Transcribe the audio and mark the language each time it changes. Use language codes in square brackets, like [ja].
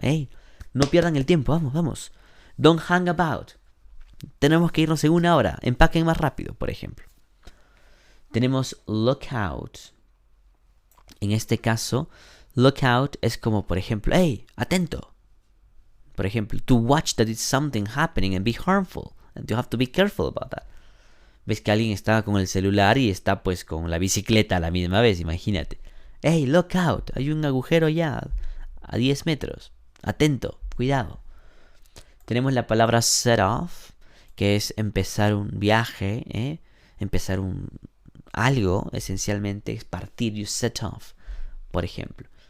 [es] Hey, no pierdan el tiempo, vamos, vamos. [en] Don't hang about. [es] Tenemos que irnos en una hora. Empaquen más rápido, por ejemplo. Tenemos look out. En este caso, look out es como, por ejemplo, hey, atento. Por ejemplo, [en] to watch that it's something happening and be harmful. And you have to be careful about that. [es] Ves que alguien está con el celular y está pues con la bicicleta a la misma vez, imagínate. Hey, look out, hay un agujero ya a 10 metros. Atento, cuidado. Tenemos la palabra set off, que es empezar un viaje, empezar algo, esencialmente es partir, [en] you set off, [es] por ejemplo.